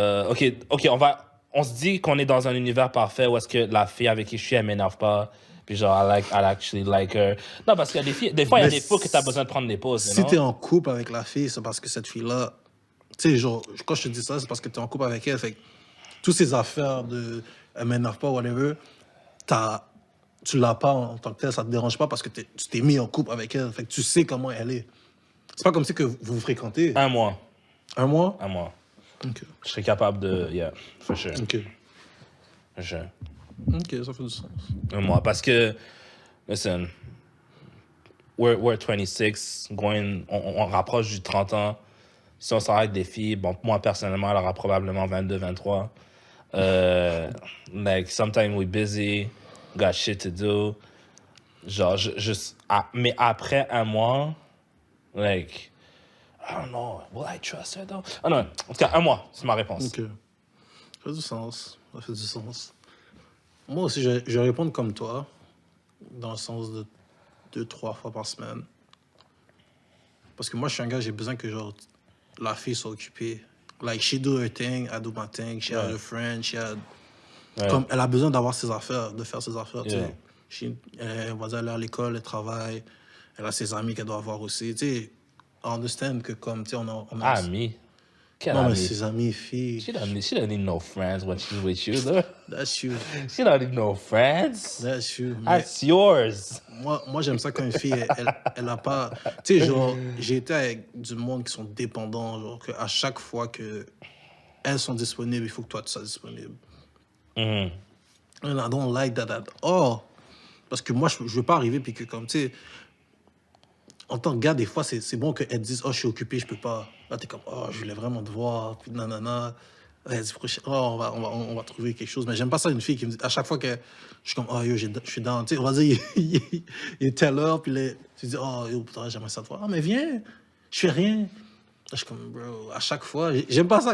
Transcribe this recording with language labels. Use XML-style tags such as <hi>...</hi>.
<fr>OK, on se dit qu'on est dans un univers parfait où est-ce que la fille avec qui je suis, elle m'énerve pas. Puis genre,</fr> <en>I actually like her.</en> <fr>Non, parce qu'il y a des filles, des fois, il y a Mais des fois que t'as besoin de prendre des pauses. Si t'es en couple avec la fille, c'est parce que cette fille-là, tu sais, genre, quand je te dis ça, c'est parce que t'es en couple avec elle. Fait que toutes ces affaires de elle m'énerve pas, whatever, tu l'as pas en tant que tel, ça te dérange pas parce que tu t'es mis en couple avec elle. Fait que tu sais comment elle est. C'est pas comme si que vous vous fréquentez. Un mois. Un mois? Un mois. Ok. Je serais capable de.</fr> <en>Yeah, for sure.</en> <fr>Ok.</fr> <en>For sure.</en> <fr>Ok, ça fait du sens. Un mois. Parce que,</fr> <en>listen, we're 26,</en> <fr>on rapproche du 30 ans. Si on sort avec des filles, bon, moi personnellement, elle aura probablement 22, 23.</fr> <en>Like, sometimes we're busy, got shit to do.</en> <fr>Genre, mais après un mois,</fr> <en>like, I don't know, will I trust her though?</en> <fr>Ah non, en tout cas, un mois, c'est ma réponse. Ok. Ça fait du sens. Ça fait du sens. Moi aussi, je vais répondre comme toi, dans le sens de 2-3 fois par semaine. Parce que moi, je suis un gars, j'ai besoin que genre, la fille soit occupée.</fr> <en>Like, she do her thing, I do my thing, she had her friend, she had...</en> <fr>Ouais. Comme, elle a besoin d'avoir ses affaires, de faire ses affaires,</fr> <en>Yeah.</en> <fr>tu sais. Elle va aller à l'école, elle travaille, elle a ses amis qu'elle doit avoir aussi, tu sais.</fr> <en>I understand</en> <fr>que comme, tu sais, on a... Amis? Quel Non, mais ami? ses amis, filles,</fr> <en>She don't need no friends when she's with you, though. that's you, She don't need no friends. that's you. Mais That's yours.</en> <fr>moi j'aime ça quand une fille, elle a pas... Tu sais, genre, j'ai été avec du monde qui sont dépendants, genre, qu'à chaque fois que elles sont disponibles, il faut que toi, tu sois disponible. Mhm.</fr> <en>And I don't like that at all.</en> <fr>Parce que moi, je veux pas arriver puis que comme, tu sais, en tant que gars, des fois, c'est bon qu'elles disent « Oh, je suis occupé, je peux pas. » Là, t'es comme « Oh, je voulais vraiment te voir. » Puis nanana. Elle dit « Oh, on va trouver quelque chose. » Mais j'aime pas ça, une fille qui me dit... À chaque fois que je suis comme « Oh, yo, je suis dans... » Tu sais, on va dire, il est telle heure, puis tu dis « Oh, yo, putain, j'aimerais ça te voir. »« Ah, mais viens, je fais rien. » Là, je suis comme « Bro, à chaque fois... » J'aime pas ça.</fr>